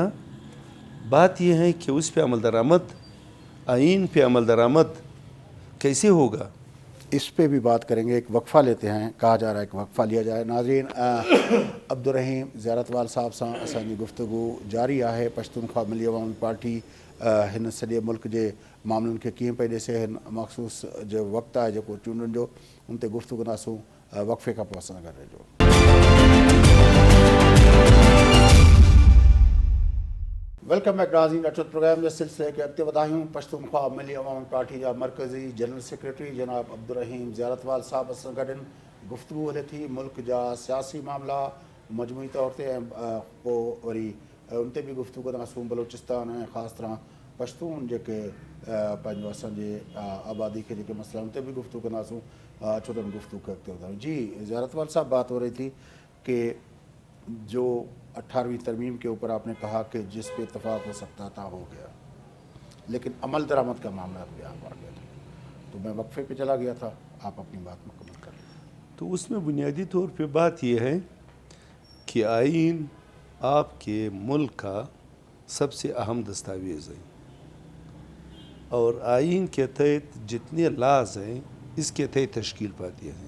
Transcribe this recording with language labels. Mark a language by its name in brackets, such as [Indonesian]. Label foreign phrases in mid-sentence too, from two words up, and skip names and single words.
[Urdu] بات یہ ہے کہ اس پہ عمل درآمد، آئین پہ عمل درآمد کیسے ہوگا؟ اس پہ بھی بات کریں گے. ایک وقفہ لیتے ہیں، کہا جا رہا ہے کہ وقفہ لیا جائے. ناظرین، عبدالرحیم زیارت وال صاحب سان اسانی گفتگو جاری ہے. [Sindhi] پشتونخوا ملی عوامی پارٹی ہن سॼे मुल्क जे मामलनि खे कीअं पई ॾिसे. हिन मख़सूस जो वक़्तु आहे जेको चूंडुनि जो, उन ते गुफ़्तगू कंदासूं. वक़फ़े खां पोइ असां गॾु रहिजो. [English] welcome back नाज़रीन. [Sindhi] अचो प्रोग्राम जे सिलसिले खे अॻिते वधायूं. पश्तूनख्वा मिली अवामी पार्टी जा मरकज़ी जनरल सेक्रेटरी जनाब अब्दुर्रहीम ज़ियारतवाल साहब सां गॾु गुफ़्तगू हले थी. मुल्क जा सियासी मामला मजमूई तौर ते ऐं पोइ वरी उन ते बि गुफ़्तगू कंदासूं. बलोचिस्तान ऐं ख़ासि तरह पश्तून जेके पंहिंजो असांजे आबादी खे जेके मसइला उन ते भी गुफ्तगू कंदासूं. अचो त गुफ्तगू खे अॻिते वधायूं. [Urdu] جی زیارت وال صاحب، بات ہو رہی تھی کہ جو 18ویں ترمیم کے اوپر آپ نے کہا کہ جس پہ اتفاق ہو سکتا تھا ہو گیا، لیکن عمل درآمد کا معاملہ بھی آپ آ گیا تھا. تو میں وقفے پہ چلا گیا تھا، آپ اپنی بات مکمل کر لیں. تو اس میں بنیادی طور پہ بات یہ ہے کہ آئین آپ کے ملک کا سب سے اہم دستاویز ہے، اور آئین کے تحت جتنے لاز ہیں اس کے تحت تشکیل پاتے ہیں.